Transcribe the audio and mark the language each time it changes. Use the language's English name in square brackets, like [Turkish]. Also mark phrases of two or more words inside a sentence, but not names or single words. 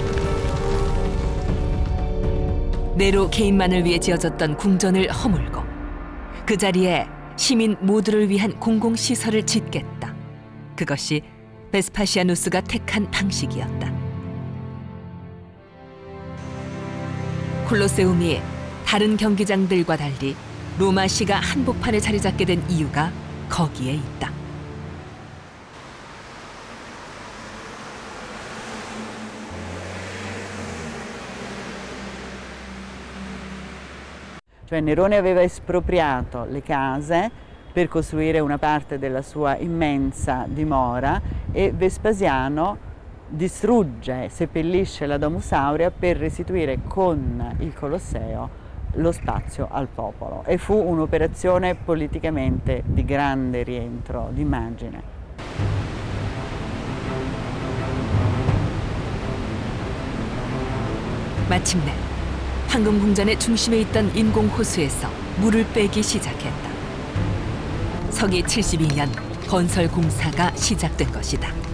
[Korean] 네로 개인만을 위해 지어졌던 궁전을 허물고 그 자리에 시민 모두를 위한 공공시설을 짓겠다. 그것이 베스파시아누스가 택한 방식이었다. 콜로세움이 다른 경기장들과 달리 로마시가 한복판에 자리 잡게 된 이유가 거기에 있다. [Italian] Cioè Nerone aveva espropriato le case per costruire una parte della sua immensa dimora e Vespasiano distrugge, seppellisce la Domus Aurea per restituire con il Colosseo lo spazio al popolo e fu un'operazione politicamente di grande rientro d'immagine. [Korean] 마침내 황금궁전의 중심에 있던 인공호수에서 물을 빼기 시작했다. 서기 72년 건설 공사가 시작된 것이다.